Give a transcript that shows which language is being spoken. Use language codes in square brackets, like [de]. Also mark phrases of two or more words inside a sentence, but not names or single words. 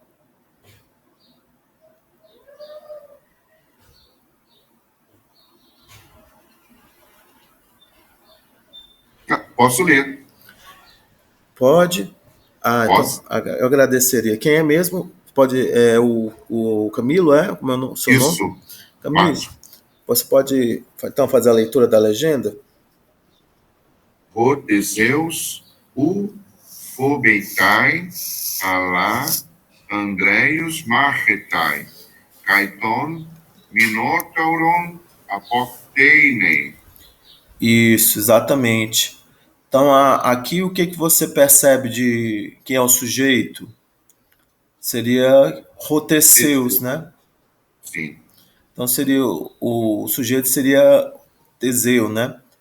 [pt] Posso ler. Pode? Posso? Então eu agradeceria. Quem é mesmo? Pode, o Camilo, é? Como é o seu nome? Isso. Camilo, Posso. você pode então fazer a leitura da legenda? [el] Ὁ Θησεὺς, οὐ φοβεῖται, ἀλλ', ἀνδρείως μάχεται, καὶ τὸν, Μινώταυρον, ἀποκτείνει. [pt] Isso, exatamente. Então, aqui o que você percebe de quem é o sujeito? Seria Rotezeus, Teseu. né? Sim. Então, seria o sujeito seria Teseu, né?